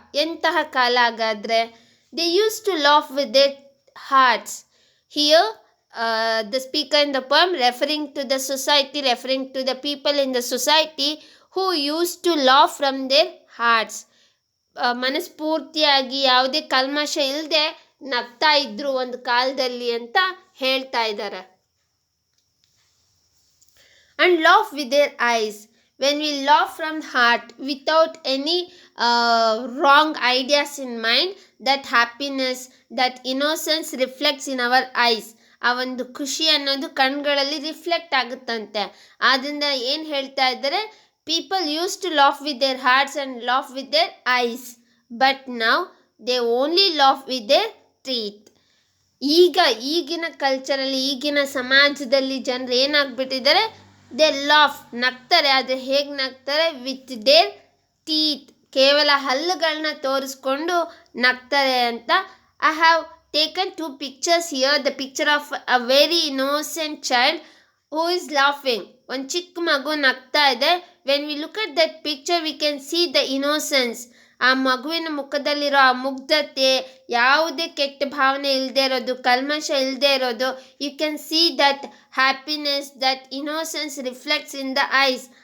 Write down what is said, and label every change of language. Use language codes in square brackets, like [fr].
[kn] ಎಂತಹ ಕಾಲ ಹಾಗಾದರೆ? [en] they used to laugh with their hearts. Here the speaker in the poem referring to the society, referring to the people in the society who used to laugh from their hearts. [kn] ಮನಸ್ಫೂರ್ತಿಯಾಗಿ ಯಾವುದೇ ಕಲ್ಮಶ ಇಲ್ಲದೆ ನಗ್ತಾ ಇದ್ರು ಒಂದು ಕಾಲದಲ್ಲಿ ಅಂತ ಹೇಳ್ತಾ ಇದ್ದಾರೆ. [en] And laugh with their eyes, when we laugh from heart without any wrong ideas in mind, that happiness, that innocence reflects in our eyes. [kn] ಆ ಒಂದು ಖುಷಿ ಅನ್ನೋದು ಕಣ್ಗಳಲ್ಲಿ ರಿಫ್ಲೆಕ್ಟ್ ಆಗುತ್ತಂತೆ. ಆದ್ದರಿಂದ ಏನು ಹೇಳ್ತಾ ಇದ್ದಾರೆ, [en] people used to laugh with their hearts and laugh with their eyes, but now they only laugh with their teeth. [kn] ಈಗಿನ ಕಲ್ಚರಲ್ಲಿ, ಈಗಿನ ಸಮಾಜದಲ್ಲಿ ಜನರು ಏನಾಗ್ಬಿಟ್ಟಿದ್ದಾರೆ, [en] they laugh, [kn] ನಗ್ತಾರೆ. ಆದರೆ ಹೇಗೆ ನಗ್ತಾರೆ? [en] with their teeth, [kn] ಕೇವಲ ಹಲ್ಲುಗಳನ್ನ ತೋರಿಸ್ಕೊಂಡು ನಗ್ತಾರೆ ಅಂತ. [en] I have taken 2 pictures here. The picture of a very innocent child who is laughing. [kn] ಒಂದು ಚಿಕ್ಕ ಮಗು ನಗ್ತಾ ಇದೆ. [en] When we look at that picture we can see the innocence. [kn] ಆ ಮಗುವಿನ ಮುಖದಲ್ಲಿರೋ ಆ ಮುಗ್ಧತೆ, ಯಾವುದೇ ಕೆಟ್ಟ ಭಾವನೆ ಇಲ್ಲದೆ ಇರೋದು, ಕಲ್ಮಶ ಇಲ್ಲದೆ ಇರೋದು. [en] You can see that happiness, that innocence reflects in the eyes.